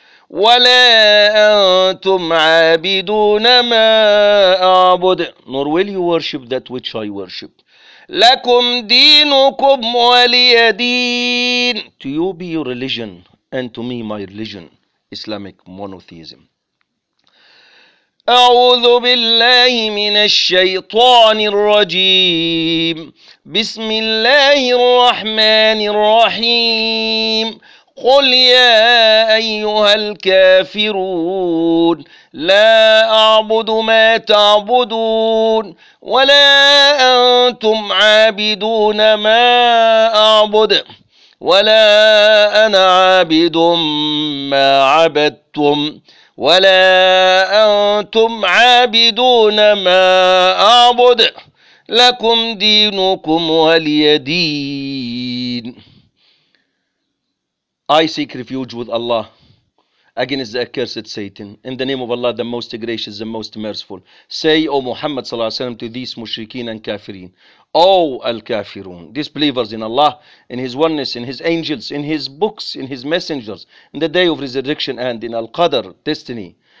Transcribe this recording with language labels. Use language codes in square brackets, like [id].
[ar] ولا أنتم عابدون ما أعبد. [en] Nor will you worship that which I worship. [ar] لكم دينكم ولي دين. [en] To you be your religion and to me my religion, Islamic monotheism. [ar] أعوذ بالله من الشيطان الرجيم. بسم الله الرحمن الرحيم. قل يا أيها الكافرون لا أعبد ما تعبدون ولا أنتم عابدون ما أعبد ولا أنا عابد ما عبدتم ولا أنتم عابدون ما أعبد لكم دينكم ولي دين. [en] I seek refuge with Allah against the accursed Satan. In the name of Allah, the most gracious, the most merciful. Say, O Muhammad [ar] صلى الله عليه وسلم, [en] to these مشركين and كافرين. O الكافرون, disbelievers in Allah, in His oneness, in His angels, in His books, in His messengers, in the day of resurrection and in Al-Qadr, destiny.